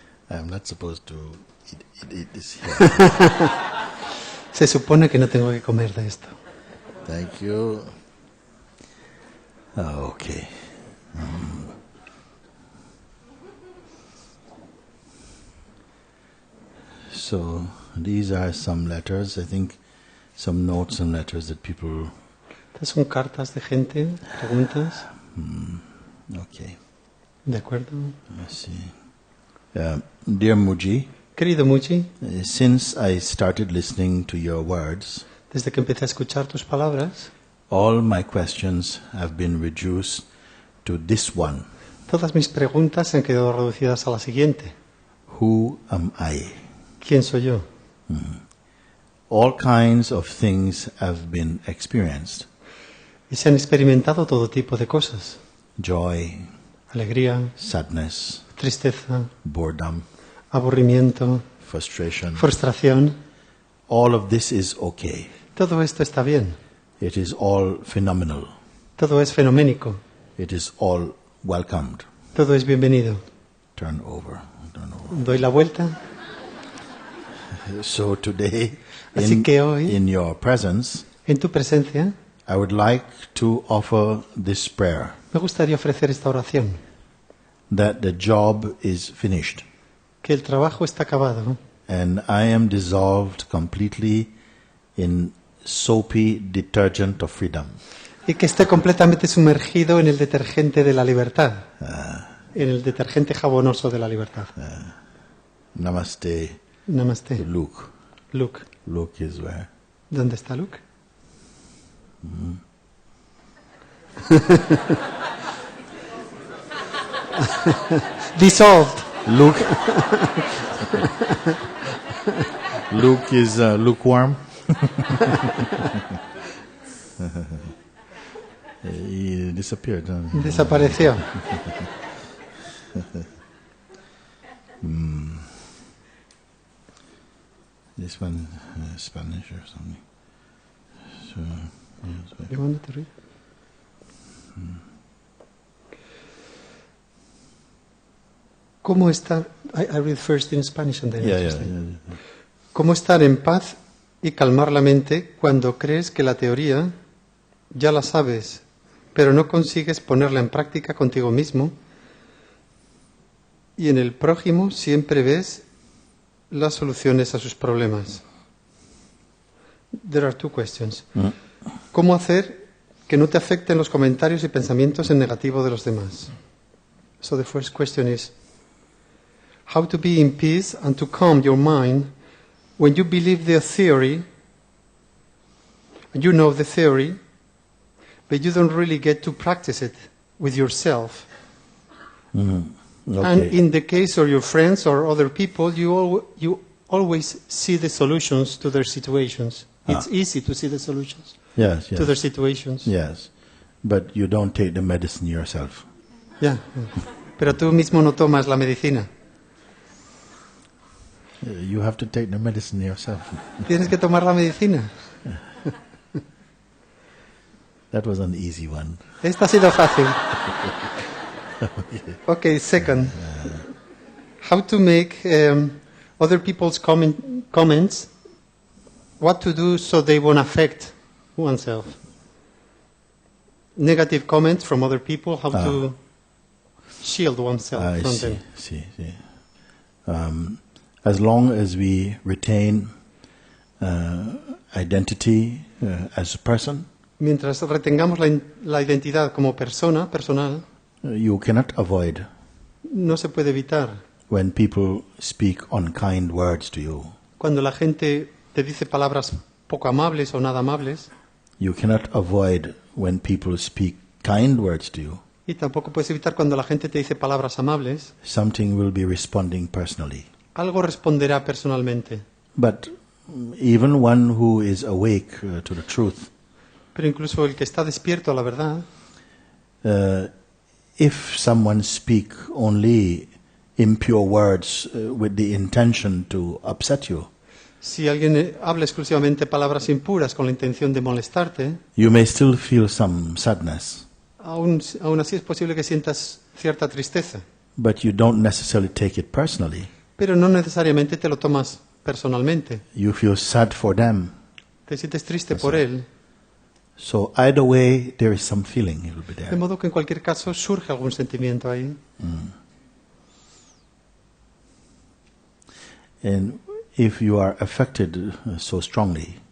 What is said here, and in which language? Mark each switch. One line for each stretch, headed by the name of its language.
English: I'm not supposed to eat this here.
Spanish: Se supone que no tengo que comer de esto.
English: Thank you. Okay. So these are some letters, I think, some notes and letters that people...
Spanish: Estas son cartas de gente, preguntas.
English: Okay.
Spanish: ¿De acuerdo?
English: Let's see. Dear Mooji,
Spanish: Querido Mooji,
English: since I started listening to your words,
Spanish: desde que empecé a escuchar tus palabras,
English: all my questions have been reduced to this one.
Spanish: todas mis preguntas han quedado reducidas a la siguiente.
English: Who am I?
Spanish: ¿Quién soy yo?
English: All kinds of things have been experienced.
Spanish: Y se han experimentado todo tipo de cosas.
English: Joy,
Spanish: Alegría,
English: sadness,
Spanish: tristeza,
English: boredom,
Spanish: aburrimiento,
English: frustration.
Spanish: frustración.
English: All of this is okay.
Spanish: Todo esto está bien.
English: It is all phenomenal.
Spanish: Todo es fenoménico.
English: It is all welcomed.
Spanish: Todo es bienvenido.
English: Turn over.
Spanish: Doy la vuelta.
English: So today,
Spanish: Así que hoy,
English: in your presence,
Spanish: en tu presencia,
English: I would like to offer this prayer,
Spanish: me gustaría ofrecer esta oración.
English: that the job is finished
Spanish: Que el trabajo está acabado
English: and I am dissolved completely in soapy detergent of freedom.
Spanish: y que esté completamente sumergido en el detergente de la libertad. En el detergente jabonoso de la libertad.
English: Namaste, Namaste. Luke. Luke. Luke is where?
Spanish: ¿Dónde está Luke?
English: Dissolved. Luke. Luke is lukewarm. He disappeared.
Spanish: Desapareció.
English: This one Spanish or something. So, yes, You want to read?
Spanish: ¿Cómo estar?
English: I read first in Spanish and then in yeah. English.
Spanish: ¿Cómo estar en paz y calmar la mente cuando crees que la teoría ya la sabes, pero no consigues ponerla en práctica contigo mismo y en el prójimo siempre ves las soluciones a sus problemas?
English: There are two questions.
Spanish: ¿Cómo hacer que no te afecten los comentarios y pensamientos en negativo de los demás?
English: So the first question is, how to be in peace and to calm your mind when you believe the theory, and you know the theory, but you don't really get to practice it with yourself. Okay. And in the case of your friends or other people, you always see the solutions to their situations. It's easy to see the solutions Yes. to their situations. Yes. But you don't take the medicine yourself. Yeah.
Spanish: Pero tú mismo no tomas la medicina.
English: You have to take the medicine yourself.
Spanish: Tienes que tomar la medicina.
English: That was an easy one.
Spanish: Esta ha sido fácil.
English: Okay, second. How to make other people's comments, what to do so they won't affect oneself. Negative comments from other people, how to... shield oneself I from see, them. see. As long as we retain identity as a person,
Spanish: Mientras retengamos la identidad como persona, personal,
English: you cannot avoid
Spanish: no se puede evitar
English: when people speak unkind words to you.
Spanish: cuando la gente te dice palabras poco amables o nada amables,
English: You cannot avoid when people speak kind words to you.
Spanish: y tampoco puedes evitar cuando la gente te dice palabras amables.
English: Something will be responding personally.
Spanish: Algo responderá personalmente.
English: But even one who is awake to the truth,
Spanish: Pero incluso el que está despierto a la verdad,
English: if someone speak only impure words with the intention to upset you,
Spanish: si alguien habla exclusivamente palabras impuras con la intención de molestarte,
English: you may still feel some sadness,
Spanish: aún así es posible que sientas cierta tristeza.
English: but you don't necessarily take it personally.
Spanish: Pero no necesariamente te lo tomas personalmente.
English: You feel sad for them.
Spanish: Te sientes triste por él.
English: So either way, there is some feeling. It will be
Spanish: De
English: there.
Spanish: modo que en cualquier caso surge algún sentimiento ahí.
English: And if you are affected so strongly,